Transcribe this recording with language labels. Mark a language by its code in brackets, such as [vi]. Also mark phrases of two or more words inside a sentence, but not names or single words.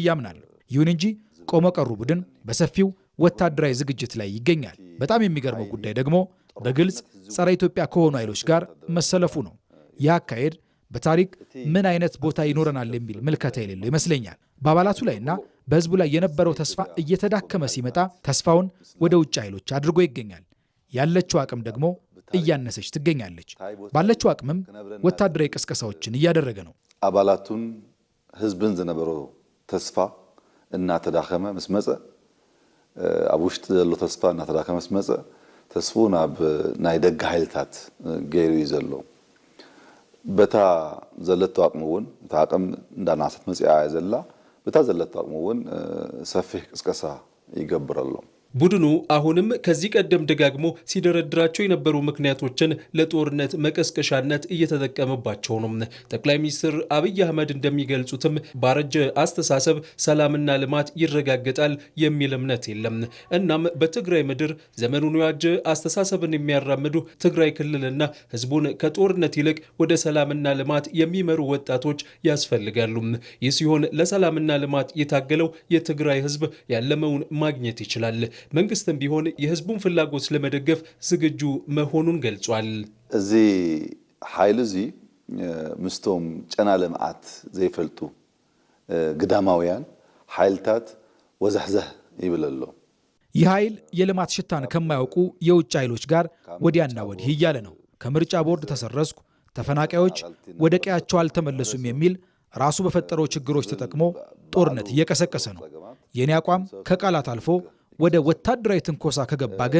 [am] አምናለሁ። ይሁን እንጂ ቆሞ ቀሩ ቡድን በሰፊው ወታደራዊ ዝግጅት ላይ ይገኛል። በጣም የሚገርመው ጉዳይ ደግሞ በግልጽ ጸረ ኢትዮጵያ ከሆኑ ኃይሎች ጋር መሰለፉ ነው። ይህ አካሄድ በታሪክ ምን አይነት ቦታ ይኖረናል የሚል ምልከታ የሌለው ይመስለኛል። በአባላቱ ላይና በህዝቡ ላይ የነበረው ተስፋ እየተዳከመ ሲመጣ ተስፋውን ወደ ውጭ ኃይሎች አድርጎ ይገኛል። ያለችው አቅም ደግሞ እያነሰች ትገኛለች። ባለችው አቅምም ወታደራዊ ቅስቀሳዎችን እያደረገ ነው። [ti] አባላቱን ህዝብን ዝነበረው ተስፋ እናተዳኸመ ምስ መጸ ኣብ ውሽጢ ዘሎ ተስፋ እናተዳኸመ ምስ መጸ ተስፉ ናብ ናይ ደግ ኃይልታት ገይሩ እዩ ዘሎ በታ ዘለቶ አቅሙውን ታቀም እንዳናሰት መጽያ ዘላ በታ ዘለቶ አቅሙውን ሰፊህ ቅስቀሳ ይገብራሉ [am] ቡድኑ አሁንም ከዚህ ቀደም ደጋግሞ ሲደረድራቸው የነበሩ ምክንያቶችን ለጦርነት መቀስቀሻነት እየተጠቀመባቸው ነው። ጠቅላይ ሚኒስትር አብይ አህመድ እንደሚገልጹትም ባረጀ አስተሳሰብ ሰላምና ልማት ይረጋገጣል የሚል እምነት የለም። እናም በትግራይ ምድር ዘመኑን የዋጀ አስተሳሰብን የሚያራምዱ ትግራይ ክልልና ህዝቡን ከጦርነት ይልቅ ወደ ሰላምና ልማት የሚመሩ ወጣቶች ያስፈልጋሉ። ይህ ሲሆን ለሰላምና ልማት የታገለው የትግራይ ህዝብ ያለመውን ማግኘት ይችላል። መንግስትም ቢሆን የህዝቡን ፍላጎት ለመደገፍ ዝግጁ መሆኑን ገልጿል። [ti] እዚ ኃይል እዚ ምስቶም ጨና ለማዓት ዘይፈልጡ ግዳማውያን ኃይልታት ወዛህዘህ ይብለሎ [am] ይህ ኃይል የልማት ሽታን ከማያውቁ የውጭ ኃይሎች ጋር ወዲያና ወዲህ እያለ ነው። ከምርጫ ቦርድ ተሰረዝኩ፣ ተፈናቃዮች ወደ ቀያቸው አልተመለሱም የሚል ራሱ በፈጠረው ችግሮች ተጠቅሞ ጦርነት እየቀሰቀሰ ነው። የኔ አቋም ከቃላት አልፎ ወደ ወታደራዊ ትንኮሳ ከገባ ግን